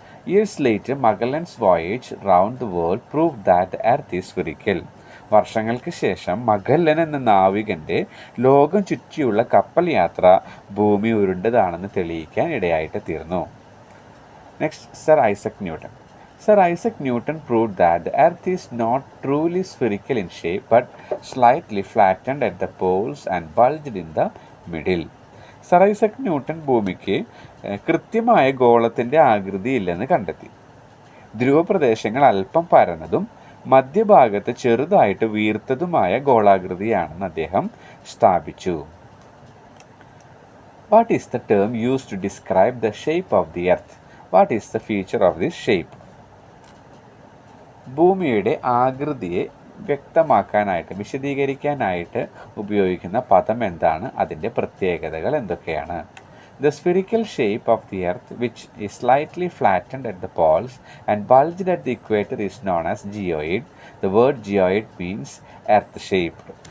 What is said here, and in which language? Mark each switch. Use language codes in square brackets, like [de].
[en] Years later, Magellan's voyage round the world proved that the earth is spherical. [ml] വർഷങ്ങൾക്ക് ശേഷം മഗല്ലൻ എന്ന നാവികൻ്റെ ലോകം ചുറ്റിയുള്ള കപ്പൽ യാത്ര ഭൂമി ഉരുണ്ടതാണെന്ന് തെളിയിക്കാൻ ഇടയായിട്ട് തീർന്നു. [en] Next, sir Isaac Newton. Sir Isaac Newton proved that the earth is not truly spherical in shape but slightly flattened at the poles and bulged in the middle. [ml] Sir Isaac Newton ഭൂമിക്ക് കൃത്യമായ ഗോളത്തിൻ്റെ ആകൃതി ഇല്ലെന്ന് കണ്ടെത്തി. ധ്രുവപ്രദേശങ്ങൾ അല്പം പരന്നതും മധ്യഭാഗത്ത് ചെറുതായിട്ട് വീർത്തതുമായ ഗോളാകൃതിയാണെന്ന് അദ്ദേഹം സ്ഥാപിച്ചു. [en] What is the term used to describe the shape of the earth? What is the feature of this shape? [ml] ഭൂമിയുടെ ആകൃതിയെ വ്യക്തമാക്കാനായിട്ട്, വിശദീകരിക്കാനായിട്ട് ഉപയോഗിക്കുന്ന പദം എന്താണ്? അതിൻ്റെ പ്രത്യേകതകൾ എന്തൊക്കെയാണ്? [en] The spherical shape of the earth, which is slightly flattened at the poles and bulged at the equator, is known as geoid. The word geoid means earth-shaped.